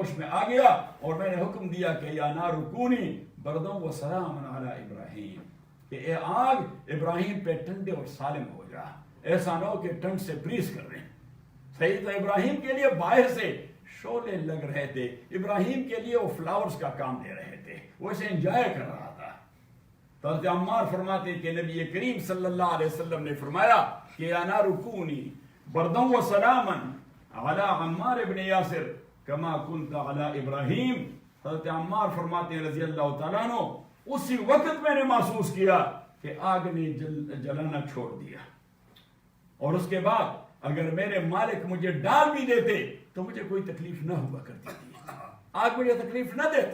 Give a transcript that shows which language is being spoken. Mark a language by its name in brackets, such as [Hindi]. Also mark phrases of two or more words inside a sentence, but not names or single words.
[Urdu] ہوش میں آ گیا اور میں نے حکم دیا کہ [Arabic] یا نار کونی بردم و سلام علی ابراہیم، [Urdu] کہ اے آگ ابراہیم پہ ٹھنڈے اور سالم ہو جا، ایسا نہ ہو کہ ٹھنڈ سے فریز کر رہے ہیں۔ صحیح، تو ابراہیم کے لیے باہر سے شعلے لگ رہے تھے، ابراہیم کے لیے وہ فلاورز کا کام دے رہے تھے، وہ اسے انجوائے کر رہا تھا۔ تو حضرت عمار فرماتے کہ نبی کریم [Arabic] صلی اللہ علیہ وسلم [Urdu] نے فرمایا کہ [Arabic] یا نار کونی بردم و سلاما علی عمار ابن یاسر کما کنت علی ابراہیم۔ [Urdu] حضرت عمار فرماتے ہیں [Arabic] رضی اللہ تعالیٰ عنہ، [Urdu] اسی وقت میں نے محسوس کیا کہ آگ نے جلانا چھوڑ دیا، اور اس کے بعد اگر میرے مالک مجھے ڈال بھی دیتے تو مجھے کوئی تکلیف نہ ہوا کرتی تھی، آگ مجھے تکلیف نہ دیتا۔